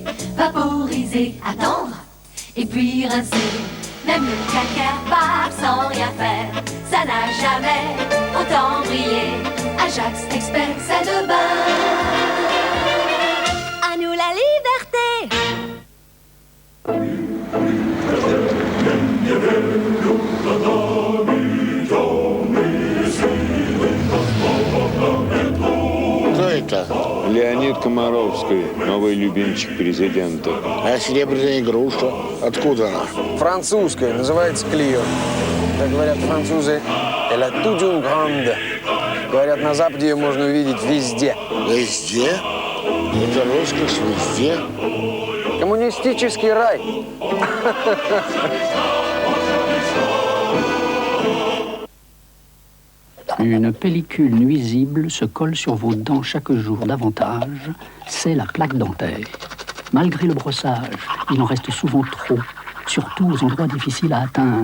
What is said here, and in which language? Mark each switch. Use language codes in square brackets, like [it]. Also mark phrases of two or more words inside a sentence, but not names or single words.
[fr] Vaporiser, attendre, et puis rincer. Même le calcaire part sans rien faire. Ça n'a jamais autant brillé. Ajax Expert salle de bain. À nous la liberté. [ru] Кто это? Леонид Комаровский, новый любимчик президента. А серебряная игрушка? Откуда она? Французская, называется Клио. Как говорят французы, [fr] elle a toute une grande. [ru] Говорят, на Западе ее можно увидеть везде. Везде? Это роскошь везде? Коммунистический рай. [fr] Une pellicule nuisible se colle sur vos dents chaque jour davantage, c'est la plaque dentaire. Malgré le brossage, il en reste souvent trop, surtout aux endroits difficiles à atteindre.